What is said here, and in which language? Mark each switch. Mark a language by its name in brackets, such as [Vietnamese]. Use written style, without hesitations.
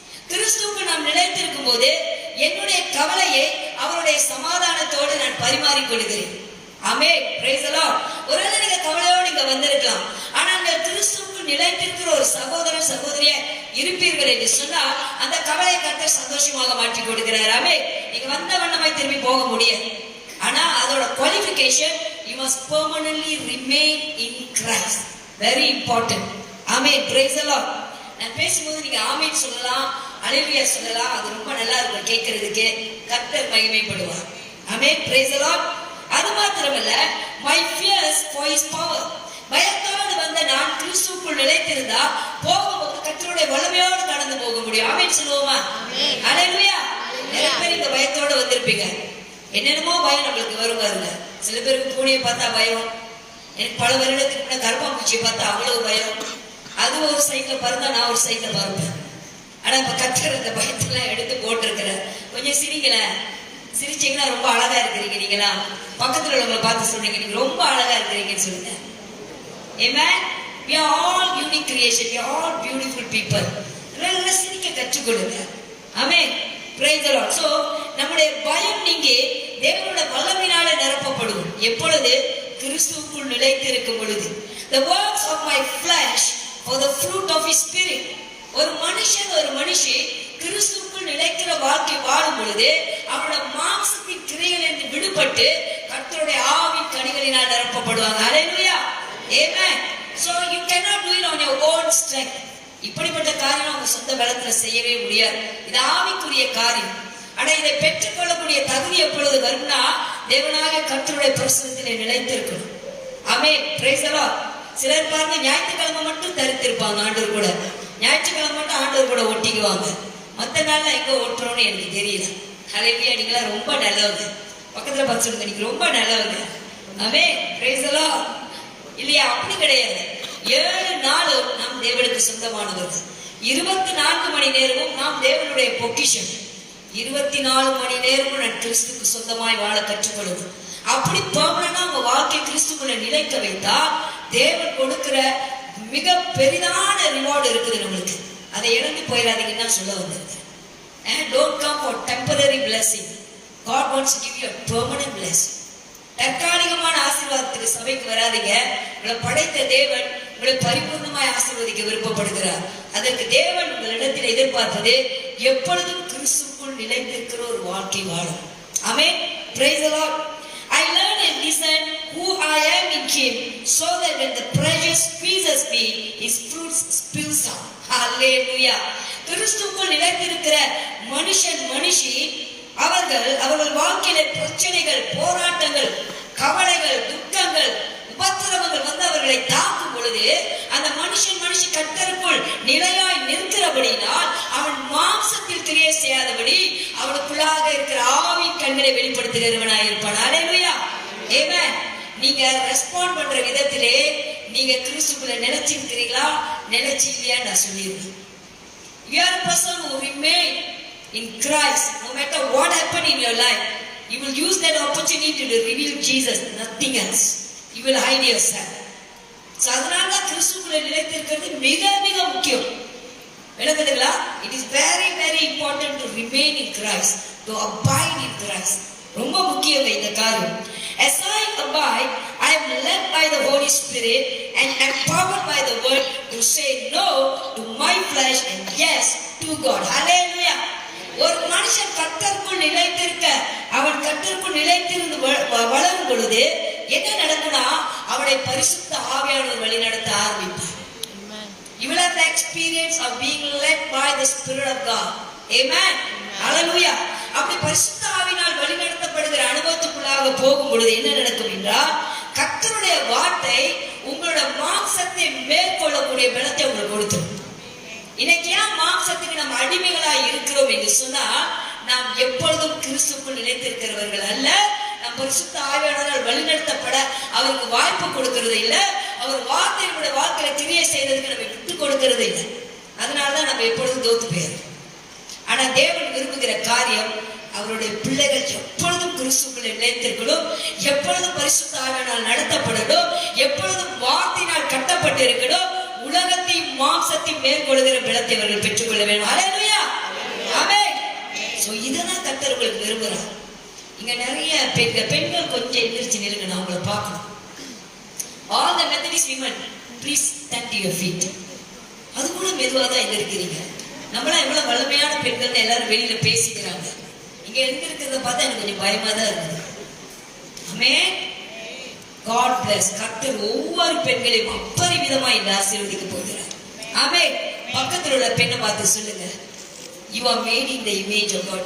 [Tamil] கிறிஸ்துவுக்கு நாம் நிலைத்திருக்கும் போது என்னுடைய கவலையை அவருடைய சமாதானத்தோடு நான் பரிமாறிக் கொள்கிறேன். ஆமென், [English] Praise the Lord. [Tamil] ஒருவேளை நீங்க கவலையோடு இங்க வந்திருக்கலாம், ஆனா நீங்க கிறிஸ்துவுக்கு நிலைத்திருக்கிற ஒரு சகோதரன் சகோதரிய இருப்பீர்கள் என்று சொன்னால் அந்த கவலை கர்த்தர் சந்தோஷமாக மாற்றி கொடுக்கிறார். ஆமென். நீங்க வந்த வண்ணமாய் திரும்பி போக முடியாது. ஆனா அதோட qualification, [English] you must permanently remain in Christ. Very important. Amen, praise the Lord. [Tamil] நான் பேசும்போது நீங்க ஆமென் சொல்லலாம், அல்லேலூயா சொல்லலாம். அது ரொம்ப நல்லா இருக்கும் கேட்கிறதுக்கு. கர்த்தர் மகிமைப்படுவார். [English] Amen, praise the Lord. [Tamil] அது மாத்திரமல்ல, [English] my fears for his power. [Tamil] பயத்தோடு வந்த நான் கிறிஸ்துவுக்குள் நிலைத்திருந்தா போகும்போது கர்த்தருடைய வல்லமையோடு கடந்து போக முடியும். ஆமென் சொல்லுவோமா? அல்லேலூயா. நிறைய பேர் இந்த பயத்தோடு வந்திருப்பீங்க. என்னென்னமோ பயம் நம்மளுக்கு வரும் பாருங்க. சில பேருக்கு பூனையை பார்த்தா பயம். எனக்கு பல வருடத்துக்கு முன்ன கருப்பாம்பூச்சியை பார்த்தா அவ்வளவு பயம். அது ஒரு சைட்ல பறந்தா நான் ஒரு சைட்ல பறப்பேன். ஆனா இப்ப கர்த்தர் அந்த பயத்தெல்லாம் எடுத்து போட்டிருக்கிற. கொஞ்சம் சிரிங்களேன். சிரிச்சீங்கன்னா ரொம்ப அழகா இருக்கிறீங்க. நீங்களா பக்கத்துல உள்ளவங்களை பார்த்து சொல்றீங்க, நீங்க ரொம்ப அழகா இருக்கிறீங்கன்னு சொல்லுங்க. [English] Amen. We are all unique creation. We are all beautiful people. [Tamil] நல்லா சிரிக்க கற்றுக்கொள்ளுங்க. [English] Amen, praise the Lord. [Tamil] So நம்முடைய பயம் நீங்க தேவனுடைய வல்லமையினாலே நிரப்பப்படும். எப்பொழுது? கிறிஸ்துவுக்குள் நிலைத்திருக்கும் பொழுது. [English] The works of my flesh for the fruit of his spirit. [Tamil] ஒரு மனுஷன் ஒரு மனுஷி கிறிஸ்துவுக்குள் நிலைக்கிற வாழ்க்கை வாழும் பொழுது அவருடைய மாம்சத்தின் கிரியைகள் என்று விடுபட்டு கர்த்தருடைய ஆவின் கனிகளினால் நிரப்பப்படுவாங்க. ஹல்லேலூயா, ஆமென். [English] So you cannot do it on your own strength. [Tamil] இப்படிப்பட்ட காரியம் உங்க சொந்த பலத்துல செய்யவே முடியாது. இது ஆவிக்குரிய காரியம். ஆனா இதை பெற்றுக்கொள்ளக்கூடிய தகுதி எப்பொழுது வரும்னா, தேவனாகிய கர்த்தருடைய பிரசன்னத்திலே நிலைத்திருக்கணும். ஆமென், [English] Praise the Lord. [Tamil] சிலர் பாருங்க, ஞாயிற்றுக்கிழமை மட்டும் தரித்திருப்பாங்க ஆண்டவர் கூட. ஞாயிற்றுக்கிழமை மட்டும் ஆண்டவர் கூட ஒட்டிக்குவாங்க. மற்ற நாள்ல எங்க ஓட்டுறோம்னு எனக்கு தெரியல. ஹல்லேலூயா, நீங்களா ரொம்ப நல்லவங்க. பக்கத்துல பார்த்து சொல்லுங்க, நீங்க ரொம்ப நல்லவங்க. ஆமென், [English] Praise the Lord. [Tamil] இல்லையா? அப்படி கிடையாது. 7 நாளும் நாம் தேவனுக்கு சொந்தமானவர்கள். 24 மணி நேரமும் நாம் தேவனுடைய பொக்கிஷம். 24 மணி நேரமும் நான் கிறிஸ்துக்கு சொந்தமாய் வாழ கற்றுக்கொள்ளும். அப்படி பெர்மனன்ட்டா உங்க வாழ்க்கை கிறிஸ்துக்குள்ள நிலைக்க வைத்தால் தேவன் கொடுக்கிற மிக பெரிதான ரிவார்டு இருக்குது நம்மளுக்கு. அதை இழந்து போயிடாதீங்கன்னு சொல்ல வந்திருக்கேன். [English] Don't come for temporary blessing. God wants to give you a permanent blessing. [Tamil] தற்காலிகமான ஆசீர்வாதத்துக்கு சபைக்கு வராதீங்க. உங்களை படைத்த தேவன் உங்களை பரிபூர்ணமாய் ஆசீர்வதிக்க விருப்பப்படுகிறார். அதற்கு தேவன் உங்களிடத்தில் எதிர்பார்ப்பது எப்பொழுதும் கிறிஸ்துவுக்குள் நிலைத்திருக்கிற ஒரு வாழ்க்கை வாழும். [English] ஆமென், praise the Lord. I learn and listen who I am in him, so that when the pressure squeezes me, his fruits spills out. Hallelujah. [Tamil] கிறிஸ்துவுக்குள் நிலைத்திருக்கிற மனுஷன் மனுஷி அவர்கள் வாழ்க்கையில பிரச்சனைகள், போராட்டங்கள், கவலைகள், துக்கங்கள், உபத்திரவங்கள் வந்து அவர்களை தாக்கும் பொழுது அந்த மனுஷன் மனுஷி கர்த்தருக்குள் நிலையாய் நிற்கிறபடினால் அவன் மாம்சத்தில் கிரியை செய்யாதபடி அவனுக்குள்ளாக இருக்கிற ஆவின் கண்களை வெளிப்படுத்துகிறவனாய் இருப்பான். ஹல்லேலூயா, ஆமென். நீங்க ரெஸ்பாண்ட் பண்ற விதத்திலே நீங்க கிறிஸ்துக்குள்ள நிலைச்சிருக்கிறீங்களா, நிலைச்சி இல்லையா நான் சொல்லிடுறேன். [English] You are a person who remain in Christ. No matter what happened in your life, you will use that opportunity to reveal Jesus, nothing else. You will hide yourself. [Tamil] So அதனால கிறிஸ்துவுக்குள்ள நிலைத்திருக்கிறது மிக மிக முக்கியம். விளங்குதுங்களா? [English] It is very very important to remain in Christ, to abide in Christ. [Tamil] ரொம்ப முக்கியம் இந்த காரியம். [English] As I abide, I am led by the Holy Spirit and empowered by the word to say no to my flesh and yes to God. Hallelujah. [Tamil] ஒரு மனுஷன் கர்த்தருக்குள் நிலைத்திருக்க, அவன் கர்த்தருக்குள் நிலைத்திருந்து வளரும் பொழுது என்ன நடக்கும்னா, அவளை பரிசுத்த ஆவியானவர் வழி நடத்த ஆரம்பிப்பார். [English] You will have the experience of being led by the Spirit of God. Amen. Hallelujah. [Tamil] அப்படி பரிசுத்த ஆவியினால் வழிநடத்தப்படுகிற அனுபவத்துக்குள்ளாக போகும் பொழுது என்ன நடக்கும் என்றால், கர்த்தருடைய வார்த்தை உங்களோட மாம்சத்தை மேற்கொள்ளக்கூடிய பலத்தை உங்களுக்கு கொடுத்துரும். இன்னைக்கு ஏன் மாம்சத்துக்கு நம்ம அடிமைகளாய் இருக்கிறோம் என்று சொன்னா, நாம் எப்பொழுதும் கிறிஸ்துக்குள் நிலைத்திருக்கிறவர்கள் அல்ல. நம் பரிசுத்த ஆவியானவரால் வழிநடத்தப்பட அவருக்கு வாய்ப்பு கொடுக்கிறது இல்லை. அவர் வார்த்தையினுடைய வாழ்க்கையில கிரியை செய்யறதுக்கு நம்ம விட்டு கொடுக்கிறது இல்லை. அதனாலதான் நம்ம எப்பொழுதும் தோத்து போயிடும். ஆனா தேவன் விரும்புகிற காரியம், அவருடைய பிள்ளைகள் எப்பொழுதும் கிறிஸ்துக்குள் நிலைத்திருக்கணும், எப்பொழுதும் பரிசுத்த ஆவியானவரால் நடத்தப்படணும், எப்பொழுதும் வார்த்தையினால் கட்டப்பட்டு இருக்கணும். உலகத்தையும் மாம்சத்தையும் மேற்கொள்கிற பலத்தை அவர்கள் பெற்றுக்கொள்ள வேண்டும். ஹல்லேலூயா. ஆமென். சோ இதெல்லாம் கர்த்தர் உங்களுக்கு விரும்புறார். இங்க நிறைய பெண்கள் கொஞ்சம் எந்திரிச்சு நில்லுங்க, நான் உங்களை பார்க்கணும். [English] All the Methodist women, please stand to your feet. [Tamil] அது கூட மெதுவாக தான் எந்திருக்கிறீங்க. நம்மளாம் எவ்வளவு வல்லமையான பெண்கள் எல்லாரும் வெளியில பேசிக்கிறாங்க. இங்க எந்திருக்கிறத பார்த்தா எனக்கு கொஞ்சம் பயமா தான் இருக்குது. ஆமென். [English] God bless. [Tamil] கர்த்தர் ஒவ்வொரு பெண்களையும் அப்பரிவிதமாய் ஆசீர்வதிக்க போகிறார். ஆமென். பக்கத்தில் உள்ள பெண்ணை பார்த்து சொல்லுங்க, [English] you are made in the image of God.